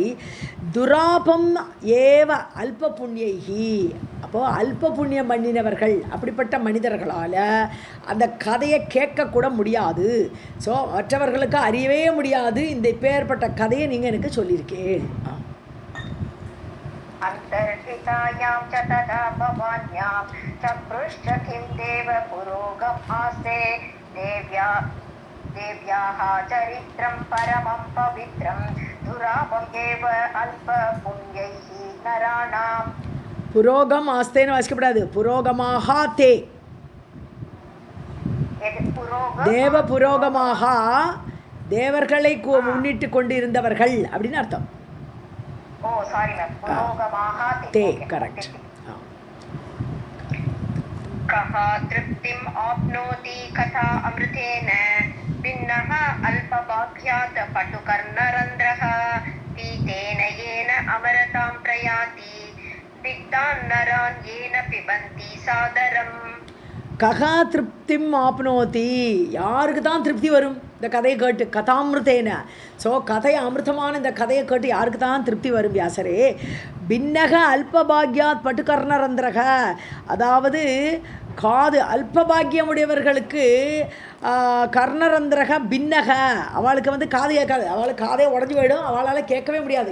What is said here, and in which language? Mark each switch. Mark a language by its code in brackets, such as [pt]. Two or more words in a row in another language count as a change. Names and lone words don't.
[sa] दुरापम् एव अल्प पुण्यैः, [ta] அப்போது அல்ப புண்ணியம் பண்ணினவர்கள் அப்படிப்பட்ட மனிதர்களால் அந்த கதையை கேட்கக்கூட முடியாது. ஸோ மற்றவர்களுக்கு அறியவே முடியாது. இந்த இப்பேற்பட்ட கதையை நீங்கள் எனக்கு சொல்லியிருக்கேன். [sa] अन्तर्हितायां च तदा भवान्यां चक्रुश्च किं देव पुरोगमास्ते देव्याः चरित्रं परमं पवित्रं दुरापम् एव अल्पपुण्यैः नराणाम्. [ta] புரோகம் ஆஸ்தேன்னு வாசிக்கப்படாது, [sa] पुरोगमाः ते, देव पुरोगमाः [ta] தேவர்களை முன்னிட்டு கொண்டு இருந்தவர்கள் அப்படின்னு அர்த்தம். [en] Oh sorry ma'am, புரோகமாக [ta] தே கரெக்ட். [sa] कहा तृप्तिम् आप्नोति कथा अमृतेन भिन्नः अल्पभाग्यात् पटुकर्णरन्ध्रः पीतेन येन अमरतां प्रयाति दिग्धान् नरान् येन पिबन्ति सादरम्. कः तृप्तिम् आप्नोति, [ta] யாருக்கு தான் திருப்தி வரும் இந்த கதையை கேட்டு, கதாமிருத்தேன. ஸோ கதை அமிர்தமான இந்த கதையை கேட்டு யாருக்கு தான் திருப்தி வரும் வியாசரே. [sa] भिन्नः अल्पभाग्यात् पटुकर्णरन्ध्रः, [ta] அதாவது காது அல்பபாகியமுடையவர்களுக்கு [sa] कर्णरन्ध्रः भिन्नः, [ta] அவளுக்கு வந்து காது கேட்காது, அவளுக்கு காதே உடஞ்சி போயிடும், அவளால் கேட்கவே முடியாது.